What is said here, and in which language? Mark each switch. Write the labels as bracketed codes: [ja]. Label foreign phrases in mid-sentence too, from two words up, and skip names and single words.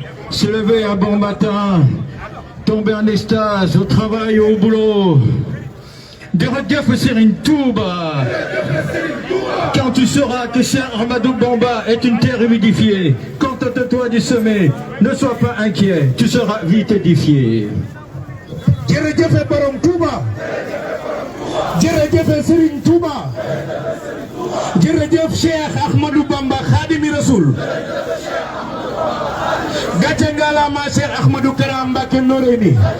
[fr] Se lever un bon matin, tomber en extase, au travail, au boulot. Dire Dieu, Serigne Touba. Quand tu sauras que Cheikh Ahmadou Bamba est une terre humidifiée, contente-toi du sommet, ne sois pas inquiet, tu seras vite édifié. [wo] Jërëjëf borom Touba. Jërëjëf Serigne Touba. Jërëjëf Cheikh Ahmadou Bamba Khadimi Rasoul. Gàcce ngalaama Cheikh Ahmadou Kara Mbacké Noreyni.